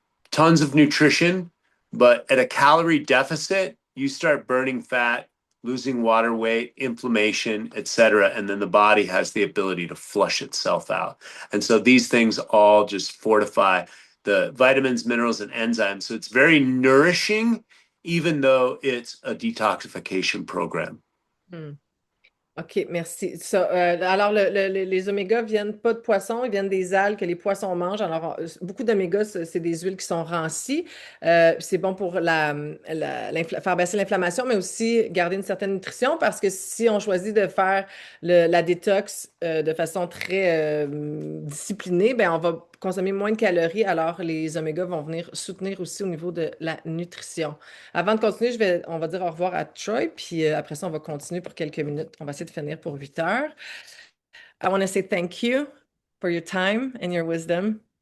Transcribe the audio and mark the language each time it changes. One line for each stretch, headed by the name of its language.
English: Tons of nutrition, but at a calorie deficit, you start burning fat, losing water weight, inflammation, etc. And then the body has the ability to flush itself out. And so these things all just fortify the vitamins, minerals, and enzymes. So it's very nourishing, even though it's a detoxification program.
French: Hmm. OK, merci. Alors, les omégas viennent pas de poissons, ils viennent des algues que les poissons mangent. Alors, beaucoup d'omégas, c'est des huiles qui sont rancies. C'est bon pour faire baisser l'inflammation, mais aussi garder une certaine nutrition parce que si on choisit de faire la détox de façon très disciplinée, ben, on va consommer moins de calories. Alors, les omégas vont venir soutenir aussi au niveau de la nutrition. Avant de continuer, on va dire au revoir à Troy, puis après ça, on va continuer pour quelques minutes. On va essayer de finir pour 8 heures.
English: I want to say thank you for your time and your wisdom.